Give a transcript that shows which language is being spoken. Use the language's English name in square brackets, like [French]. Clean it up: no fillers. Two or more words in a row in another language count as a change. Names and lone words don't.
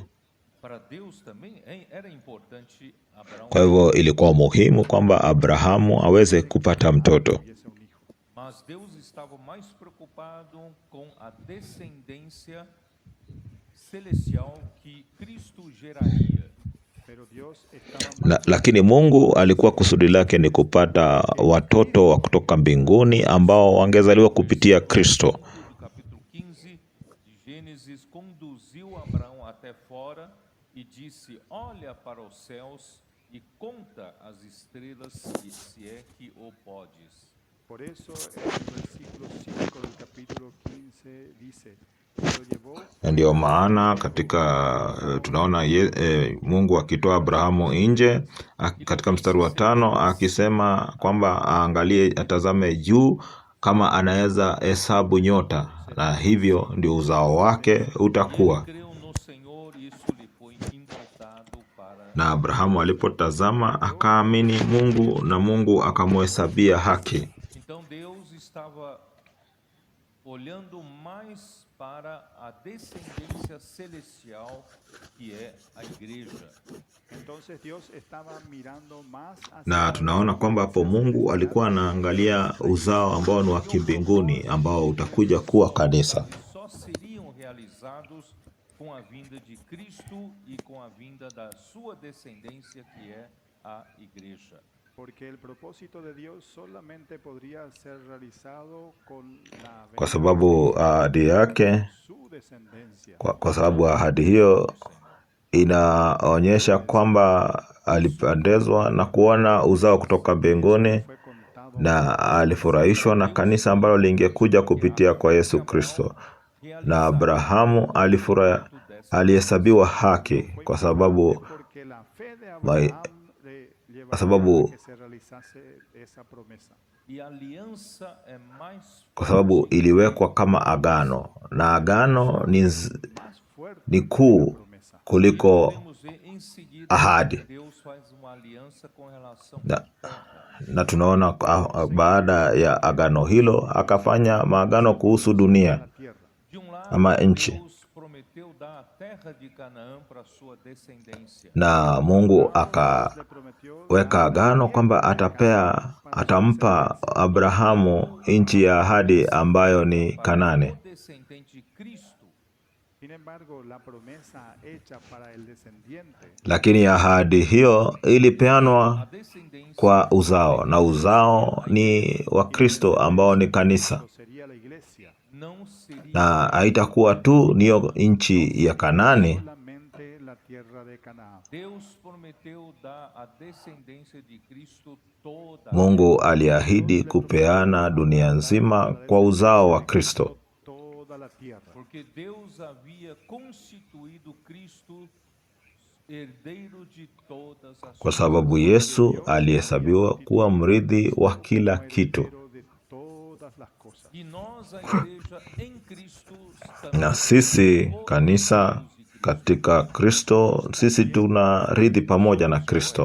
[Portuguese] Para Deus também era importante Abraão, [Swahili] Kwa hivyo ilikuwa muhimu kwamba Abrahamu aweze kupata mtoto. [Spanish] tuviese un hijo. [Portuguese] mas Deus estava mais preocupado com a descendência celestial que Cristo geraria. [Spanish] Pero Dios estaba más [Swahili] Lakini Mungu alikuwa kusudi lake ni kupata watoto wa kutoka mbinguni ambao wangezaliwa kupitia Kristo. [Portuguese] Do capítulo 15 de Gênesis, conduziu Abraão até fora e disse: olha para os céus e conta as estrelas, se é que o podes. [Spanish] Por eso en el versículo 5 del capítulo 15 dice, y lo llevó [Swahili] Ndio maana katika tunaona Mungu akitoa Abrahamu nje katika mstari wa 5 akisema kwamba aangalie, atazame juu kama anaweza hesabu nyota, na hivyo ndio uzao wake utakuwa. [Portuguese] Creu no Senhor, isso lhe foi imputado para. [Swahili] Na Abrahamu alipotazama akaamini Mungu na Mungu akamhesabia haki. [Portuguese] Então Deus estava olhando mais para a descendência celestial, que é a igreja. [Spanish] Entonces Dios estaba mirando más hacia [Swahili] Na tunaona kwamba hapo Mungu alikuwa anaangalia uzao ambao ni wa kimbinguni ambao utakuja kuwa kanisa, [Portuguese] Que só seriam realizados com a vinda de Cristo e com a vinda da sua descendência, que é a igreja. [Spanish] porque el propósito de Dios solamente podría ser realizado con la [Swahili] kwa sababu ahadi yake, [Spanish] su descendencia. [Swahili] kwa sababu ahadi hiyo inaonyesha kwamba alipendezwa na kuona uzao kutoka mbinguni [Spanish] Fue contado [Swahili] na alifurahishwa na kanisa ambalo lingekuja kupitia kwa Yesu Kristo. Na Abrahamu alihesabiwa haki kwa sababu [Spanish] porque la fe de Mai- Abraham le llevaría [Swahili] kwa sababu- [Spanish] a que se realizase esa promesa. [Portuguese] E a aliança é mais [Swahili] kwa sababu iliwekwa kama agano, na agano [Spanish] Más fuerte [Swahili] ni [Spanish] que la [Swahili] kuu [Spanish] promesa. [Swahili] kuliko [Portuguese] podemos ver em seguida [Swahili] ahadi. [Portuguese] que Deus faz uma aliança com relação [Swahili] Na, na tunaona baada ya agano hilo akafanya maagano kuhusu dunia [Spanish] La tierra. de lado. [Swahili] ama nchi, [Portuguese] Deus prometeu dar a terra de Canaã para sua descendência. [Swahili] na Mungu [Spanish] Le prometió [Swahili] akaweka agano kwamba atampa Abrahamu nchi ya ahadi ambayo ni Kanani. [Portuguese] O descendente Cristo, [Spanish] Sin embargo, la promesa hecha para el descendiente [Swahili] Lakini ahadi hiyo [Portuguese] a [Swahili] ilipeanwa [Portuguese] descendência [Swahili] kwa uzao, na uzao ni wa Kristo ambao ni kanisa, [Spanish] sería la iglesia, [Portuguese] não seria [Swahili] na haitakuwa tu niyo nchi ya Kanani. [Spanish] solamente la tierra de Canaán. [Portuguese] Deus prometeu dar à descendência de Cristo toda [Swahili] Mungu aliahidi kupeana dunia nzima kwa uzao wa Kristo, [Spanish] Toda la tierra. [Portuguese] porque Deus havia constituído Cristo herdeiro de todas as [Swahili] kwa sababu Yesu alihesabiwa kuwa mrithi wa kila kitu, [Spanish] Pero de todas las cosas. [Portuguese] E nós, a igreja em Cristo, [Swahili] na sisi kanisa katika Kristo, sisi tunarithi pamoja na Kristo.